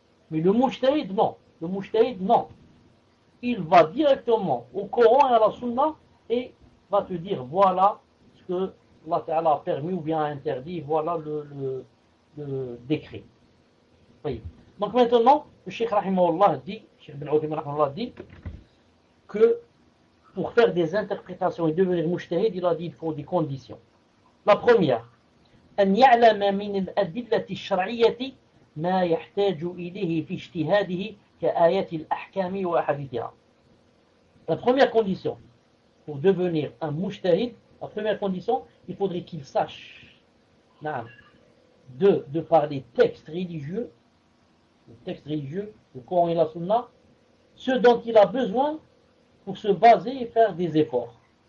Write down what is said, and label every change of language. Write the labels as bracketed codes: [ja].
[fr] Mais le moujtahid, non. Le moujtahid, non. Il va directement au Coran et à la Sunna et va te dire voilà ce que Allah Ta'ala a permis ou bien a interdit, voilà le décret. Oui. Donc maintenant, le Cheikh Rahimahullah dit, Cheikh Ben Othaymin Rahimahullah dit, que pour faire des interprétations et devenir mujtahid, il a dit qu'il faut des conditions. [ar] La première, أن يعلم من الأدلة الشرعية ما يحتاج إليه في اجتهاده كآيات الأحكام وأحاديثها. [fr] La première condition pour devenir un mujtahid, la première condition, il faudrait qu'il sache, non, de par les textes religieux, le texte religieux, le Coran et la Sunna, ce dont il a besoin pour se baser et faire des efforts.